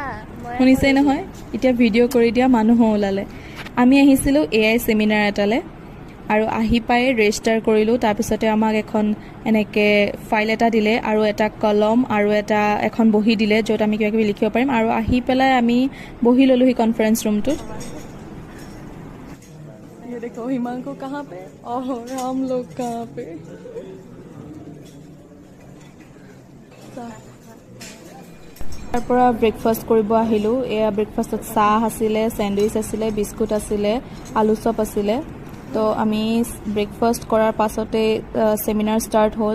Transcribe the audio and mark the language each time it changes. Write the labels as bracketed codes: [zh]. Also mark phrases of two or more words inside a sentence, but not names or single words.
[as] শুনিছেই নহয়, এতিয়া ভিডিঅ' কৰি দিয়া মানুহো ওলালে। আমি আহিছিলোঁ [en] AI seminar [as] এটালৈ আৰু আহি পাই ৰেজিষ্টাৰ কৰিলোঁ। তাৰপিছতে আমাক এখন এনেকৈ ফাইল এটা দিলে আৰু এটা কলম আৰু এখন বহি দিলে য'ত আমি কিবা কিবি লিখিব পাৰিম। আৰু আহি পেলাই আমি বহি ল'লোহি [en] conference roomটোত। [hi] ये देखो हिमांकु कहाँ पे और हम लोग कहाँ पे। [as] তাৰ পৰা ব্ৰেকফাষ্ট কৰিব আহিলোঁ। এয়া ব্ৰেকফাষ্টত চাহ আছিলে, চেণ্ডউইচ আছিলে, বিস্কুট আছিলে, আলু চপ আছিলে। তো আমি ব্ৰেকফাষ্ট কৰাৰ পাছতে [en] seminar start [as] হ'ল।